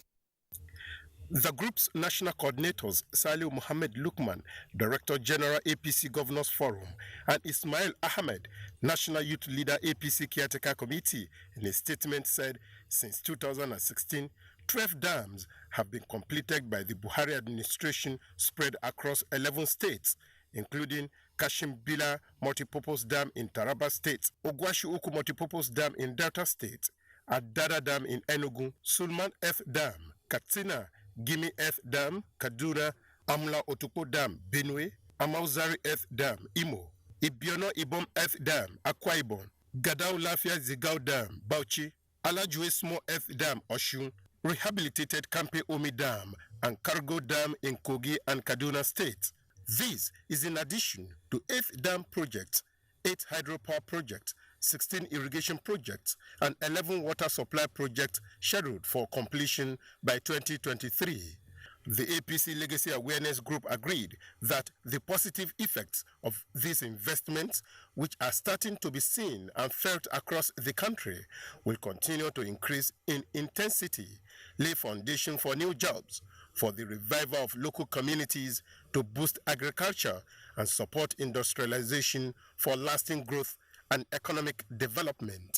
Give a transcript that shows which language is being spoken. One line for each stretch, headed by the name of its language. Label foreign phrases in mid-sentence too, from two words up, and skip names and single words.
English: The group's national coordinators, Salih Mohammed Lukman, Director General APC Governors Forum, and Ismail Ahmed, National Youth Leader APC Caretaker Committee, in a statement said since 2016, 12 dams have been completed by the Buhari administration spread across 11 states, including Kashimbila Multipurpose Dam in Taraba State, Ogwashiuku Multipurpose Dam in Delta State, Adada Dam in Enugu, Sulman F Dam, Katsina, Gimi F Dam, Kaduna, Amla Otupo Dam, Benue, Amauzari F Dam, Imo, Ibiono Ibom F Dam, Akwa Ibom, Gadao Lafia Zigao Dam, Bauchi, Alajue Small F Dam, Oshun, rehabilitated Kampe Omi Dam and Cargo Dam in Kogi and Kaduna State. This is in addition to 8 dam projects, 8 hydropower projects, 16 irrigation projects, and 11 water supply projects scheduled for completion by 2023. The APC Legacy Awareness Group agreed that the positive effects of these investments, which are starting to be seen and felt across the country, will continue to increase in intensity, lay foundation for new jobs, for the revival of local communities to boost agriculture and support industrialization for lasting growth and economic development.